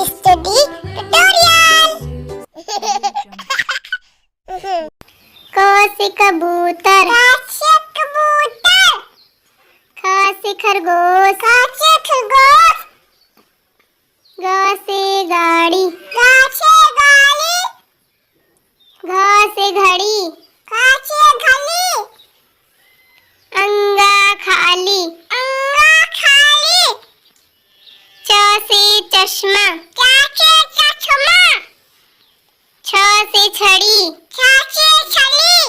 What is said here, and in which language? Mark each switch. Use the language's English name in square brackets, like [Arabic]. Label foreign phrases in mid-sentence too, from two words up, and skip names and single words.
[English] to the tutorial. [Hindi] क से कबूतर, क से कबूतर. ख से खरगोश, ख से खरगोश. ग से गाड़ी, ग से गाड़ी. घा से घड़ी, घा से घड़ी. अंगा खाली, अंगा खाली. च से चश्मा, च से चश्मा. छ से छड़ी, छ से छड़ी.